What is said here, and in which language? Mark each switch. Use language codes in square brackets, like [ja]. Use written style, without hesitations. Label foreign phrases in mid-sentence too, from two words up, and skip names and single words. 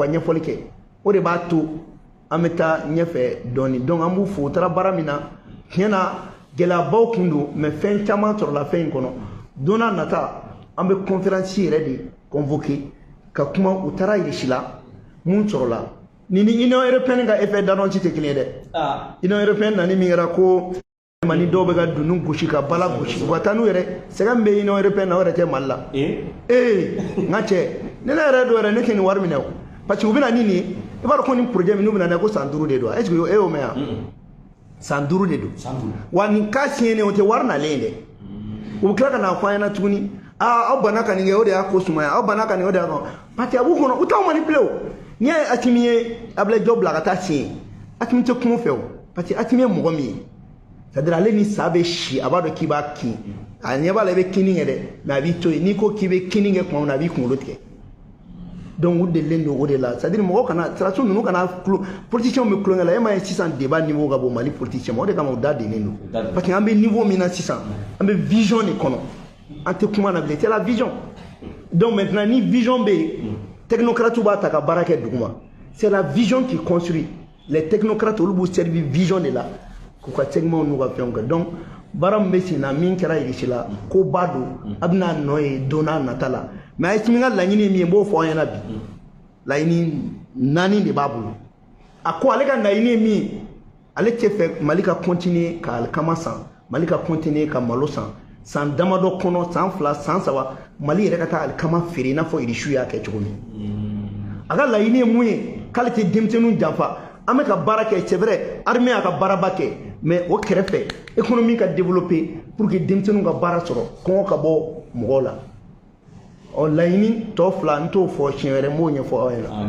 [bm] ka ɲɛfɔli kɛ o de b'a to an bɛ taa ɲɛfɛ dɔɔni donc an b'u fo u taara baara min na tiɲɛ na gɛlɛyabaw kun don mais fɛn caman sɔrɔla fɛn in kɔnɔ don n'a nata an bɛ conférence yɛrɛ de convoqué ka kuma u taara Irisi la mun sɔrɔla ni Union européenne ka [fr] effet d'annonce [bm] tɛ kelen ye dɛ Union européenne nani min kɛra ko Mali dɔw bɛ ka dunu gosi ka bala gosi u ka taa n'u yɛrɛ sɛgɛn bɛ Union européenne na o yɛrɛ tɛ Mali la n ka cɛ ne yɛrɛ dɔ yɛrɛ ne tɛ nin wari minɛ o [fr] parce que [bm] u bɛna ni nin ye i b'a dɔn ko nin projet min n'u bɛna na ko san 5 de don [fr] est ce que [bm] e y'o mɛn yan san 5 de don wa nin ka siɲɛnen o tɛ wari nalen ye dɛ u bɛ tila ka na fɔ an ɲɛna tuguni aw banna ka nin kɛ o de y'a ko sumaya aw banna ka nin o de y'a kɔnɔ [fr] parce que [bm] a b'u kɔnɔ u t'aw manipulé o n'i y'a ye Asimi ye Ablaye Diop bila ka taa siɲɛ Asimi tɛ kuma fɛ o [fr] parce que [bm] Asimi ye mɔgɔ min ye [fr] c'est à dire [bm] ale ni sa bɛ si a b'a dɔn k'i b'a kin a ɲɛ b'a la i bɛ kini kɛ dɛ mais a b'i to yen n'i ko k'i bɛ kini kɛ tuma min na a b'i kunkolo tigɛ donc u delilen don o de la [fr] c'est à dire [bm] mɔgɔw kana sirasiw ninnu kana politiciens bɛ tulonkɛ la e m'a ye sisan [fr] débat niveau [bm] ka bon Mali politicien ma o de kama u da dennen don [fr] parce que [bm] an bɛ niveau min na sisan an bɛ vision de kɔnɔ an tɛ kuma na bilen [fr] c'est la vision donc maintenant [bm] ni vision bɛ yen technocrates b'a ta ka baara kɛ duguma [fr] c'est la vision qui construit les technocrates [bm] olu b'u [fr] servir vision [bm] de la k'u ka segments n'u ka fɛnw kɛ donc baara min bɛ sen na min kɛra Irisi la ko ba don a bɛna nɔ ye don n'a nata la mais Asimi ka laɲini ye min ye n b'o fɔ an ɲɛna bi laɲini 4 de b'a bolo a ko ale ka laɲini ye min ye ale tɛ fɛ Mali ka continuer ka alikama san Mali ka continuer ka malo san damadɔ kɔnɔ san 2 san 3 Mali yɛrɛ ka taa alikama feere i n'a fɔ Irisiw y'a kɛ cogo min a ka laɲini ye mun ye k'ale tɛ denmisɛnninw janfa an bɛ ka baara kɛ [fr] c'est vrai armée [bm] y'a ka baaraba kɛ mais o kɛrɛfɛ économie ka développer [fr] pour que [bm] denmisɛnninw ka baara sɔrɔ kɔngɔ ka bɔ mɔgɔw la ɔ laɲini tɔ 2 n t'o fɔ siɲɛ wɛrɛ n b'o ɲɛfɔ aw ɲɛna.